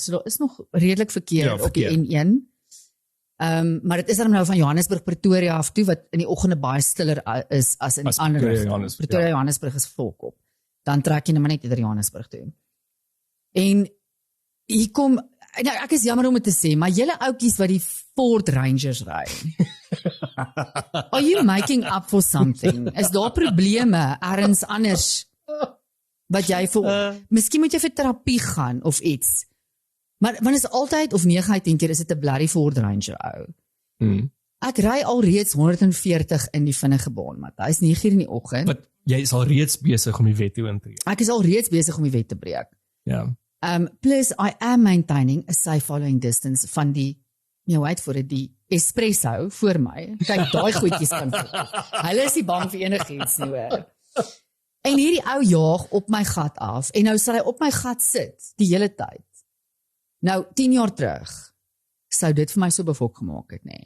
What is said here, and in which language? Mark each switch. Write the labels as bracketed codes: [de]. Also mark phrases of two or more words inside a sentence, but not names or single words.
[af] So daar is nog redelik verkeer op die N1. Maar dit is dan nou van Johannesburg Pretoria af toe wat in die oggende baie stiller is as in ander rigtings. Pretoria Johannesburg is volkop. Dan trek jy net maar net deur Johannesburg toe. En hier kom nou ek is jammer om dit te sê, maar julle ouetjies wat die Ford Rangers ry. [en] Are you making up for something? [af] Is daar probleme ergens anders wat jy vir miskien moet jy vir terapie gaan of iets. Maar want is altyd of 9 uit 10 keer is dit 'n blerrie Ford Ranger ou. Ek ry alreeds 140 in die vinnige baan, Matthys, 9:00 in die oggend. Maar jy is al reeds besig om die wet toe in te tree. Ek is al reeds besig om die wet te breek. Ja. [en] Plus I am maintaining a safe following distance [af] van die [en] wait for it, [af] die espresso voor my. Kyk, daai goedjies kan hulle is nie bang vir enigiets nie, hoor. En hierdie ou jaag op my gat af en nou sal hy op my gat sit die hele tyd. Nou 10 jaar terug sou dit vir my so bevok gemaak het, nê.